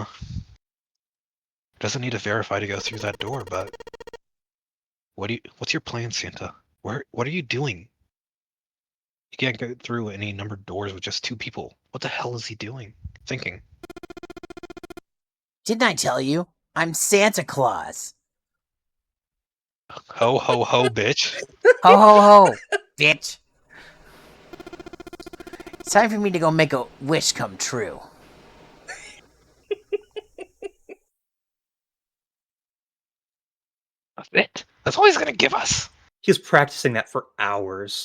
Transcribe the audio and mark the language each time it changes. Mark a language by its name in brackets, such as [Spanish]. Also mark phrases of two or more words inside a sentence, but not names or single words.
[English] Doesn't need to verify to go through that door, but... What's your plan, Santa? What are you doing? You can't go through any numbered doors with just 2 people. What the hell is he doing? Thinking. Didn't I tell you? I'm Santa Claus. Ho, ho, ho, bitch. Ho ho ho, bitch. It's time for me to go make a wish come true. That's it. That's all he's gonna give us. He was practicing that for hours.